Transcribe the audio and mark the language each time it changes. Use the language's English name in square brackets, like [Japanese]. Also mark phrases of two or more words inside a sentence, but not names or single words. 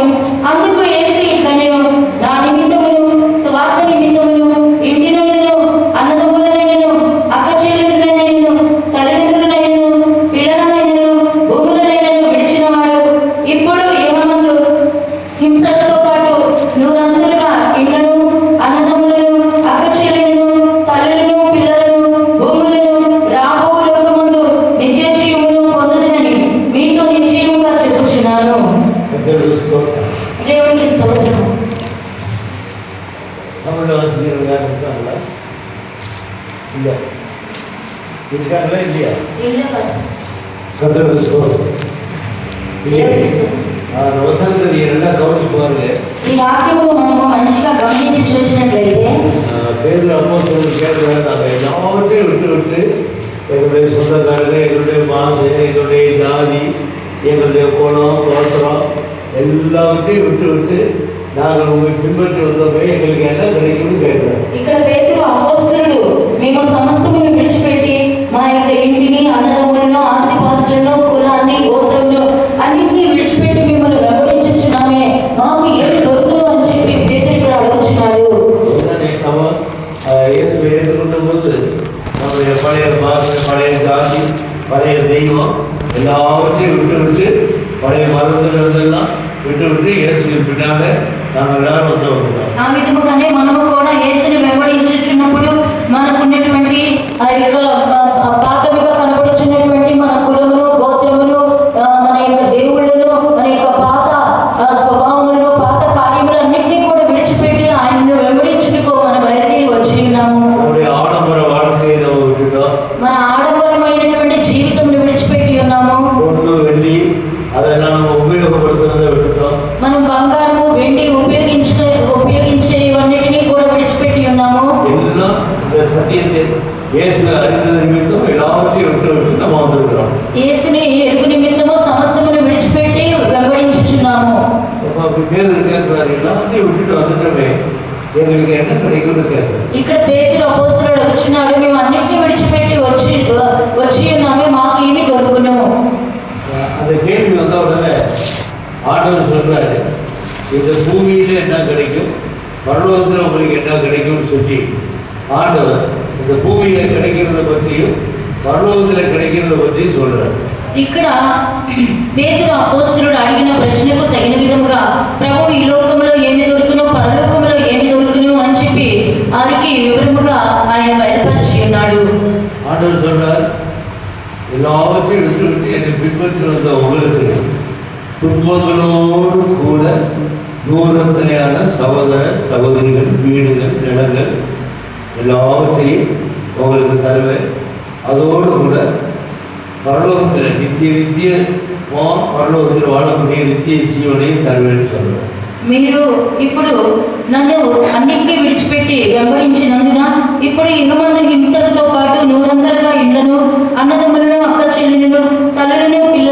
[Telugu] అందుకు యేసు ఇట్లనెను, నా నిమిత్తమును సువార్త నిమిత్తమును ఇంటినైనను అన్నదమ్ములనైనను అక్క చెల్లెళ్ళనైనను తల్లిదండ్రులనైనను పిల్లలనైనను భూములనైనను విడిచినవాడు ఇప్పుడు ఇహమందు హింసలతో పాటు నూరంతలుగా ఇండ్లను అన్నదమ్ములను అక్క చెల్లెలను తల్లులను పిల్లలను భూములను రాబో లోకమందు నిత్య జీవమును పొందుదనని మీతో నిశ్చయముగా చెప్పుచున్నాను. దేవునికి స్తోత్రం. [Tamil] தமிழ்ல வாசிக்கிறவங்க இருக்காங்களா? இல்லை இருக்காங்களா இல்லையா? கர்த்தருக்கு ஸ்தோத்திரம். వసంత ఎలా గౌరవ పారుங்க. [Telugu] ఈ వాక్యము మనము మంచిగా గమనించి చూసినట్లయితే [Tamil] பேர் அப்போஸ்தலர் கேட்கிறாங்க, எல்லாவற்றையும் விட்டு விட்டு எங்களுடைய சொந்தக்காரர்கள், எங்களுடைய மாசு, எங்களுடைய ஜாதி, எங்களுடைய குணம் கோத்திரம் எல்லாவற்றையும் விட்டு விட்டு நாங்கள் உங்களை பின்பற்றி வந்தோமே, எங்களுக்கு என்ன கிடைக்கும்னு கேட்கிறோம். [Telugu] ఇక్కడ పేతురు అపోస్తలుడు మేము సమస్తమును విడిచిపెట్టి మా యొక్క ఇంటిని అన్నదమ్ములను ఆస్తిపాస్తులను కులాన్ని గోత్రములు అన్నింటినీ విడిచిపెట్టి మిమ్మల్ని వెంబడించుచున్నామే, మాకు ఏమి దొరుకును అని చెప్పి పేతురు ఇక్కడ అడుగుచున్నాడు. [Tamil] இயேசு ஏற்றுக்கொண்ட போது நம்முடைய பழைய பாஷை, பழைய ஜாதி, பழைய தெய்வம் எல்லாவற்றையும் விட்டு விட்டு பழைய மருந்துகளெல்லாம் விட்டு விட்டு இயேசுவின் பின்னால நாங்கள் எல்லாரும் வந்தவர்கள். [Telugu] ఆ విధముగానే మనము కూడా యేసుని వెంబడించుచున్నప్పుడు మనకున్నటువంటి ఆ యొక్క పాతవిగా కనబడుచున్నటువంటి మన కులములు గోత్రములు మన యొక్క దేవుళ్ళను మన యొక్క పాత స్వభావములను పాత కార్యములన్నింటినీ కూడా విడిచిపెట్టి ఆయనను వెంబడించుటకు మన బయలుదేరి వచ్చి ఉన్నాము. [Tamil] ஆடம்பர வாழ்க்கையை நம்ம விட்டுட்டோம். [Telugu] మన ఆడంబరమైనటువంటి జీవితంను విడిచిపెట్టి ఉన్నాము. [Tamil] பொண்ணு வெள்ளி அதெல்லாம் நம்ம உபயோகப்படுத்துறதை விட்டுட்டோம். [Telugu] మనం బంగారము వెండి ఉపయోగించేవన్నిటినీ కూడా విడిచిపెట్టి ఉన్నాము. [Tamil] எல்லாம் இந்த சத்தியத்தை இயேசுவை அறிந்தது நிமித்தம் எல்லாவற்றையும் விட்டு விட்டு நம்ம வந்திருக்கிறோம். [Telugu] యేసుని ఎరుగు నిమిత్తము సమస్తమును విడిచిపెట్టి వెంబడించుచున్నాము. [Tamil] அப்படி பேர் கேட்கிறாரு, எல்லாத்தையும் விட்டுட்டு வந்துட்டோமே, எங்களுக்கு என்ன கிடைக்கும்னு கேட்கிறாரு. [Telugu] ఇక్కడ పేతురు అపోస్తలుడు అడుగుచున్నాడు, మేము అన్నిటిని విడిచిపెట్టి వచ్చి ఉన్నామే, మాకు ఏమి దొరుకును? [Tamil] அந்த கேள்வி வந்த உடனே ஆண்டவர் சொல்றாரு, இந்த பூமியில என்ன கிடைக்கும், பரலோகத்தில் உங்களுக்கு என்ன கிடைக்கும்னு சொல்லி ஆண்டவர் இந்த பூமியில கிடைக்கிறத பற்றியும் பரலோகத்தில் கிடைக்கிறத பற்றியும் சொல்றாரு. [Telugu] ఇక్కడ పేతురు అపోస్తలుడు అడిగిన ప్రశ్నకు తగిన విధముగా ప్రభు ఈ లోకంలో ఏమి దొరుకును, పరలోకంలో ఏమి దొరుకును అని చెప్పి వారికి వివరముగా ఆయన బయలుపరిచి ఉన్నాడు. [Tamil] ஆண்டவர் சொல்றார், எல்லாவற்றையும் விட்டு விட்டு என்னை பின்பற்றி வந்த உங்களுக்கு துன்பங்களோடு கூட நூறத்தனையான சகோதர சகோதரிகள், வீடுகள், நிலங்கள் எல்லாவற்றையும் உங்களுக்கு தருவேன். அதோடு கூட பரலோகத்தில் நித்தியமா பரலோகத்தில் வாழக்கூடிய நித்திய ஜீவனையும் தருவேன்னு சொல்லுவேன். [Telugu] మీరు ఇప్పుడు నన్ను అన్నింటినీ విడిచిపెట్టి వెంబడించినందున ఇప్పుడు ఇహమందు హింసలతో పాటు నూరంతలుగా ఇండ్లను, అన్నదమ్ములను, అక్క చెల్లెలను, తల్లులను,